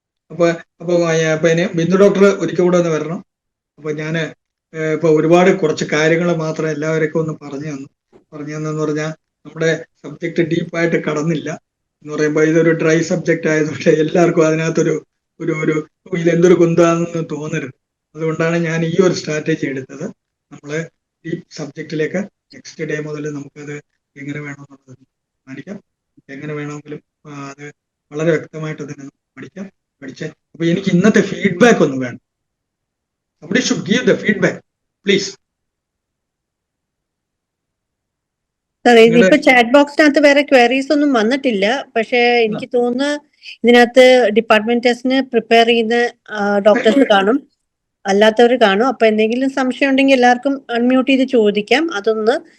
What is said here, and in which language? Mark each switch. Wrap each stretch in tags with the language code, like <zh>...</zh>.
<ml>അപ്പൊ ഇനി ബിന്ദു ഡോക്ടർ ഒരിക്കൽ കൂടെ ഒന്ന് വരണം. അപ്പൊ ഞാന് ഇപ്പൊ ഒരുപാട് കുറച്ച് കാര്യങ്ങൾ മാത്രം എല്ലാവരെയൊക്കെ ഒന്ന് പറഞ്ഞു തന്നെന്ന് പറഞ്ഞാൽ നമ്മുടെ സബ്ജക്ട് ഡീപ്പായിട്ട് കടന്നില്ല എന്ന് പറയുമ്പോൾ ഇതൊരു ഡ്രൈ സബ്ജക്റ്റ് ആയതുകൊണ്ട് എല്ലാവർക്കും അതിനകത്തൊരു ഇതെന്തൊരു കുന്താണെന്ന് തോന്നരുത്. അതുകൊണ്ടാണ് ഞാൻ ഈ ഒരു സ്ട്രാറ്റജി എടുത്തത്. നമ്മള് ഡീപ്പ് സബ്ജക്റ്റിലേക്ക് നെക്സ്റ്റ് ഡേ മുതൽ നമുക്കത് എങ്ങനെ വേണമെന്നുള്ളത് കാണിക്കാം. എങ്ങനെ വേണമെങ്കിലും അത് വളരെ വ്യക്തമായിട്ട് തന്നെ പഠിച്ച് അപ്പൊ എനിക്ക് ഇന്നത്തെ ഫീഡ്ബാക്ക് ഒന്ന് വേണം.</ml> <en>somebody should give the feedback, please.</en> <ml>ഇതിപ്പോ ചാറ്റ് ബോക്സിനകത്ത് വേറെ ക്വയറീസ് ഒന്നും വന്നിട്ടില്ല. പക്ഷെ എനിക്ക് തോന്നുന്നു ഇതിനകത്ത് ഡിപ്പാർട്ട്മെന്റ് ടെസ്റ്റിന് പ്രിപ്പയർ ചെയ്യുന്ന ഡോക്ടേഴ്സ് കാണും, അല്ലാത്തവർ കാണും. അപ്പൊ എന്തെങ്കിലും സംശയം ഉണ്ടെങ്കിൽ എല്ലാവർക്കും അൺമ്യൂട്ട് ചെയ്ത് ചോദിക്കാം. അതൊന്ന്.</ml>